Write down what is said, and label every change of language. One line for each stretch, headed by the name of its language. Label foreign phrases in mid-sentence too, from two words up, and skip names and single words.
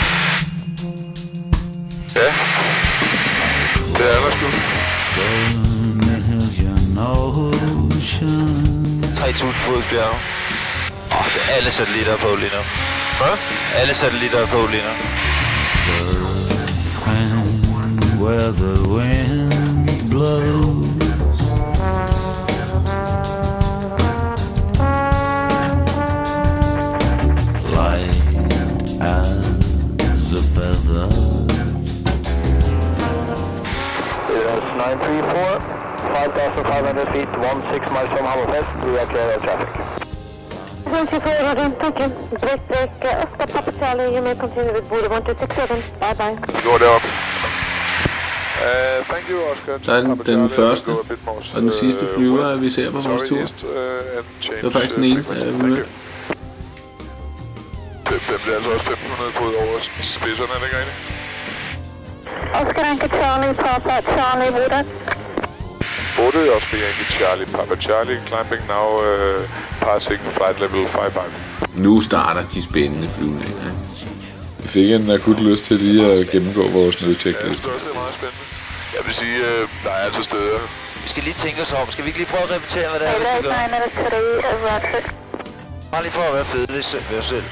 Danish: Ja. Det er der sgu. 3000 fod i bjerget. Det er alle satellitter på lige nu. Hvad? Alle satellitter er på lige nu.
English: Where the wind blows, light as a feather. It's 934, 5,500 feet, 16 miles from Hammerfest. We are clear of traffic. 24, Roger. Thank you. Break, Oscar Papa Charlie. You may continue with Buddha 1267. Bye bye.
Danish: Vi går derop.
English: Thank you, Oscar.
Danish: Der er den første og den sidste flyver, vi ser på vores tur. Det var faktisk den eneste, jeg mødte. Den bliver altså også 1500 fod over spidserne, er det ikke rigtigt?
English: Oscar Yankee Charlie, Papa Charlie, Buddha. Buddha, Oscar Yankee Charlie, Papa Charlie, climbing now, passing flight level 55.
Danish: Nu starter de spændende flyvninger. Vi fik en akut lyst til lige at gennemgå vores nødtjekliste. Ja, det er også meget spændende. Jeg vil sige, der er altså steder. Vi skal lige tænke os om. Skal vi ikke lige prøve at repetere, hvad det er, vi skal gøre? Bare lige for at være fede ved os selv.